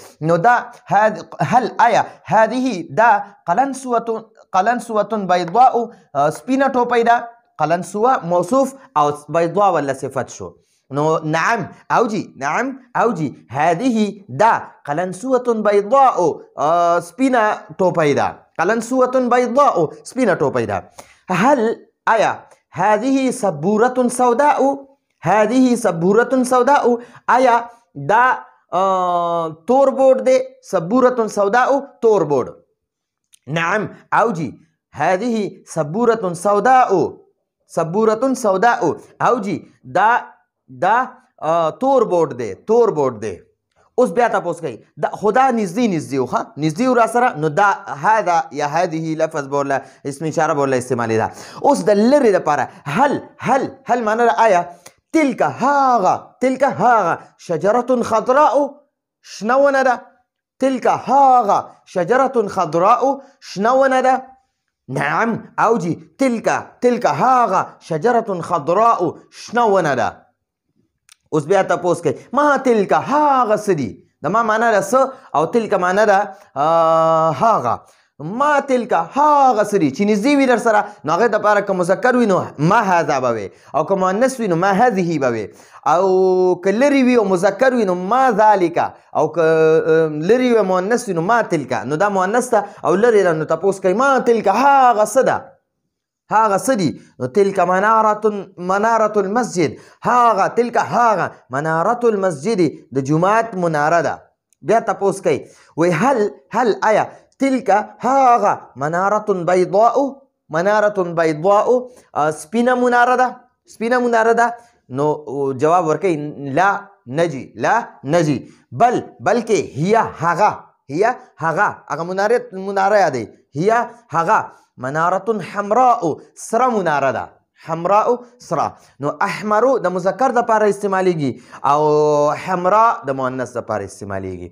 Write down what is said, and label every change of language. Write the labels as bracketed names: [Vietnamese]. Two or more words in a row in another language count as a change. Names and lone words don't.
[Pashto] نو دا هل آیا هذه دا [Arabic] قلنسوة بیضاء، [Pashto] سپینه ټوپۍ ده، قلنسوه موصوف او بیضاء ولا صفت شو. نو نعم او جی، نعم او جی. هذه دا [Arabic] قلنسوة بیضاء، [Pashto] سپینه ټوپۍ ده، [Arabic] قلنسوة بیضاء [Pashto] سپینه ټوپۍ ده. [Arabic] هل آیا هذه سبورة سوداء، هذه سبورة سوداء. [Pashto] آیا دا تور بورډ دی [Arabic] سبورة سوداء [Pashto] تور بورډ. نعم او جی [Arabic] هذه سبورة سوداء [Pashto] او جی دا تور بورډ دی تور بورډ دی. اوس بیا تاسو کوي دا خدا نږدې و ښه نږدې و را سره نو دا هذا یا هذه لفظ بوله اسم اشاره بوله استعمالي ده. اوس د لرې دپاره هل معنی ده آیا تلک هاغه [Arabic] شجرة خضراء [Pashto] شنه ونه ده تلک هاغه [Arabic] شجرة خضراء [Pashto] شنه ونه ده. نعم او جی تلک هاغه [Arabic] شجرة خضراء [Pashto] شنه ونه ده. اوس بیا تاسو کوي [Arabic] ما تلک [Pashto] هاغه څه دي د ما معنی ده څه او تلک معنی ده هاغه. [Arabic] ما تلک [Pashto] هاغه څه دي چې نږدې وي در سره نو هغې دپاره که مذکر وي نو [Arabic] ما هذا [Pashto] به وي او که مؤنث وي نو [Arabic] ما هذه [Pashto] به وي او که لرې وي او مذکر وي نو [Arabic] ما ذلک [Pashto] او که لرې وي مؤنث وي نو [Arabic] ما تلک [Pashto] نو دا مؤنث ده او لرې ده نو تاسو کوي [Arabic] ما تلک [Pashto] هاغه څه ده هاغه څه دي نو [Arabic] تلک منارة المسجد [Pashto] تلک هاغه [Arabic] منارة المسجد [Pashto] د جومات مناره ده. بیا تاسو کوي وی هل آیا تلک هاغه [Arabic] منارة بيضاء [Pashto] سپینه مناره ده نو جواب ورکوي لا نجي بلکې هي هغه مناره یادوي هي هغه [Arabic] منارة حمراء [Pashto] سره مناره ده حمراء سره نو احمرو د مذکر دپاره استعمالیږي او حمراء د مؤنث دپاره استعمالیږي.